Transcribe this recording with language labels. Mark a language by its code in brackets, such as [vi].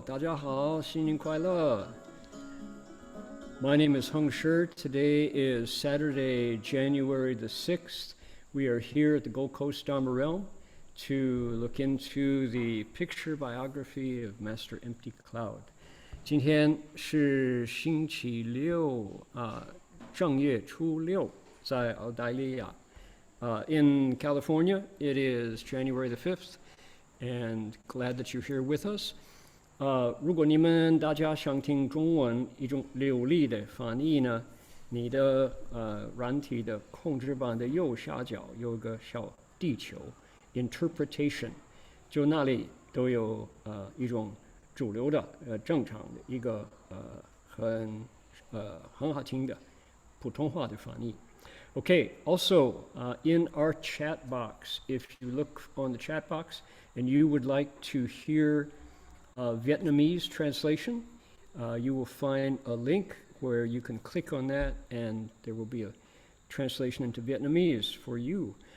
[zh] 大家好，新年快乐。 [en] My name is Heng. Today is Saturday, January the 6th. We are here at the Gold Coast Dharma Realm to look into the picture biography of Master Empty Cloud. [zh] 今天是星期六正月初六，在澳大利亚。 [en] In California, it is January the 5th, and glad that you're here with us. [zh] 如果你们大家想听中文一种流利的翻译呢，你的软体的控制板的右下角有个小地球 interpretation， 就那里都有一种主流的正常的一个很好听的普通话的翻译。 [en] Okay, also in our chat box, if you look on the chat box and you would like to hear Vietnamese translation, you will find a link where you can click on that and there will be a translation into Vietnamese for you.